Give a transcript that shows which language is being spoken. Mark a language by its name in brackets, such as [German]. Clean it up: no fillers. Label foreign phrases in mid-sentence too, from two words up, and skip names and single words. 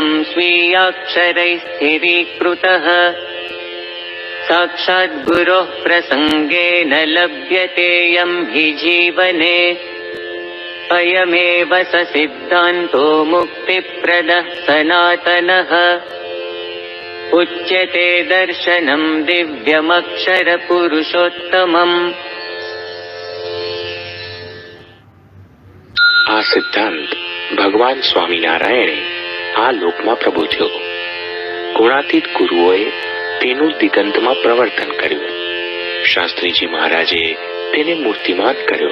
[Sanskrit] स्वीयाक्षरैः स्थिरीकृतः साक्षात् गुरोः प्रसङ्गेन लभ्यतेऽयं हि जीवने अयमेव स सिद्धान्तो मुक्तिप्रदः सनातनः उच्यते दर्शनं दिव्यमक्षरपुरुषोत्तमम्। [Gujarati] આ સિદ્ધાંત ભગવાન સ્વામિનારાયણે આ લોકમાં પ્રબોધ્યો. ગુણાતીત ગુરુઓએ તેનું દિગંતમાં પ્રવર્તન કર્યું. શાસ્ત્રીજી મહારાજે તેને મૂર્તિમાન કર્યો.